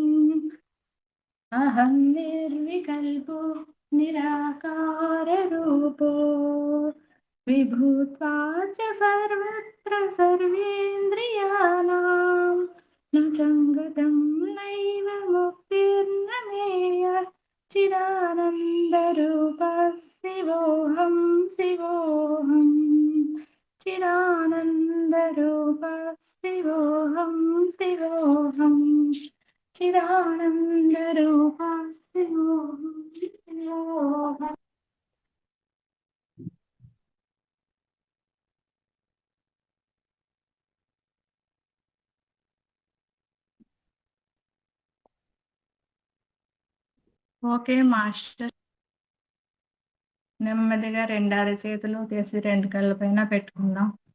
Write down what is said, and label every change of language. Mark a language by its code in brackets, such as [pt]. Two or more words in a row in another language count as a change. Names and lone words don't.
[sa] अहं निर्विकल्पो निराकाररूपो विभूत्वा च सर्वत्र सर्वेन्द्रियाणां न सङ्गतं नैव मुक्तिर्न मेय चिदानन्दरूपः शिवोऽहं शिवोऽहम् चिदानन्दरूपः शिवोऽहं शिवोऽहम् चिदानन्दरूपः शिवोऽहं शिवोऽहम् [en] okay master. [te] నెమ్మదిగా 2 అరచేతులు తీసి 2 కళ్ళ పైన పెట్టుకుందాం.